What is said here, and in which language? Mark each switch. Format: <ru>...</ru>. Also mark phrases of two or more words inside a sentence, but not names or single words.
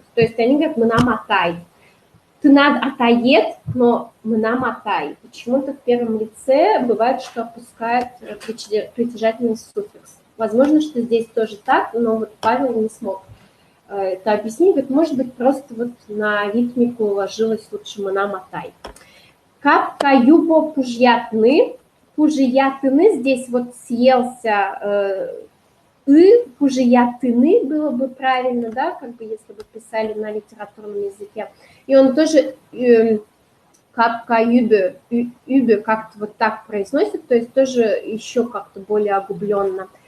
<ru>То есть они говорят</ru> <udm>«мынам атай».</udm> <ru>Ты над атает, но «мынам атай». Почему-то в первом лице бывает, что опускают притяжательный суффикс. Возможно, что здесь тоже так, но вот Павел не смог это объяснить. Говорит, может быть, просто вот на ритмику уложилось лучше</ru> <udm>«мынам атай». Капка юбо пужьятны. Пужиятыны,</udm> <ru>здесь вот съелся пужиятыны, было бы правильно, да, как бы если бы писали на литературном языке. И он тоже</ru> <udm>капка юбе</udm> <ru>как-то вот так произносит, то есть тоже еще как-то более огубленно.</ru>